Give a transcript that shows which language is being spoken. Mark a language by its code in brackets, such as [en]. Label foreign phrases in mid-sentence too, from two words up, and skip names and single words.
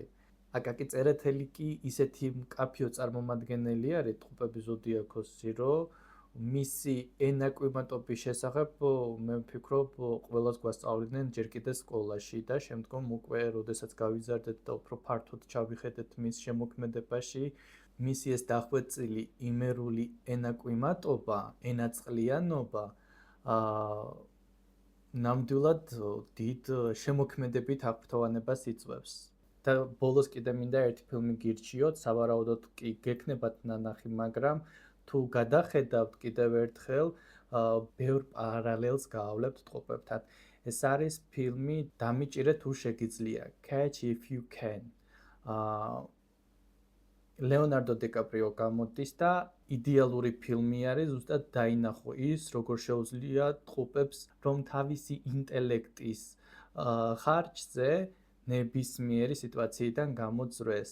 [ka] აკაკი წერეთელი კი ისეთი მკაფიო წარმომადგენელი არის ტყუპების ზოდიაქოსში, რომ მისი ენაკვიმატობის შესახებ მე ვფიქრობ ყველას გვასწავლიდნენ ჯერ კიდევ სკოლაში და შემდგომ უკვე როდესაც გავიზარდეთ და უფრო ფართოდ ჩავიხედეთ მის შემოქმედებაში, მისი ეს დახვეწილი იმერული ენაკვიმატობა, ენაწყლიანობა ნამდვილად დიდ შემოქმედებით აღფრთოვანებას იწვევს. და ბოლოს კიდე მინდა ერთი ფილმი გირჩიოთ, სავარაუდოდ კი გექნებათ ნანახი, მაგრამ თუ გადახედავთ კიდევ ერთხელ, ბევრ პარალელს გაავლებთ ტყუპებთან. ეს არის ფილმი დამიჭირე თუ შეგიძლია, [en] Catch if you can. [ka] ლეონარდო დიკაპრიო გამოდის და იდეალური ფილმი არის ზუსტად დაინახო ის, როგორ შეუძლია ტყუპებს, რომ თავისი ინტელექტის ხარჯზე ნებისმიერი სიტუაციიდან გამოძრეს.